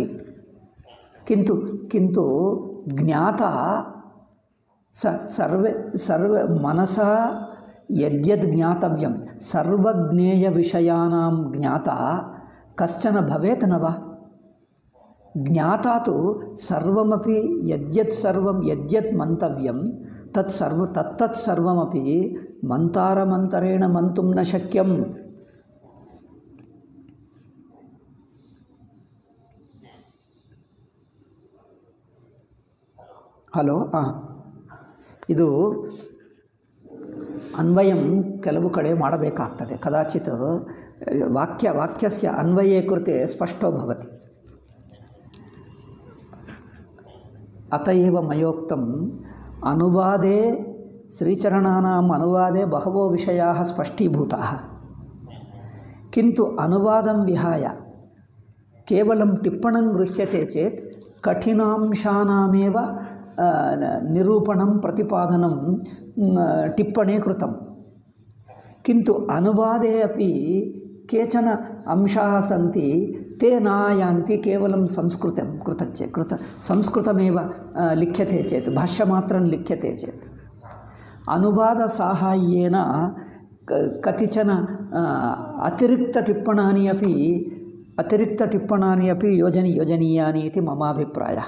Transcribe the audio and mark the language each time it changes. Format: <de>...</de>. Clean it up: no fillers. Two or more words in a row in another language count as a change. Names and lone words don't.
<sa>किन्तु ज्ञाता सर्वे मनसा यद्यद् ज्ञातव्यं सर्वज्ञेयविषयाणां ज्ञाता कश्चन भवेत् न वा? ज्ञाता तु सर्वमपि यद्यत् मन्तव्यं तत्तत् सर्वमपि मंतारमंतरेण मंतुं न शक्यम्।</sa> <kn>ಹಲೋ ಇದು ಅನ್ವಯಂ ಕೆಲವು ಕಡೆ ಮಾಡಬೇಕಾಗ್ತದೆ.</kn> <sa>ಕದಾಚಿತ್ ವಾಕ್ಯಸ್ಯ ಅನ್ವಯೇ ಕೃತೆ ಸ್ಪಷ್ಟೋ ಭವತಿ. ಅತ ಏವ ಮಯೋಕ್ತಂ ಅನುವಾದೇ ಶ್ರೀಚರಣಾನಾಂ ಅನುವಾದೇ ಬಹವೋ ವಿಷಯಾಃ ಸ್ಪಷ್ಟೀಭೂತಾಃ, किन्तु अनुवादं विहाय केवलं टिप्पणं गृह्यते चेत् कठिनांशानामेव निरूपणं प्रतिपादनं टिप्पणे कृतं। किन्तु अनुवादे अपि केचन अंशाः सन्ति ते न आयान्ति केवलं संस्कृतं संस्कृतमेव लिख्यते चेत् भाष्यमात्रं लिख्यते चेत् अनुवादसाहाय्येन कतिचन अतिरिक्तटिप्पणानि अपि योजनीयानि इति मम अभिप्रायः।</sa>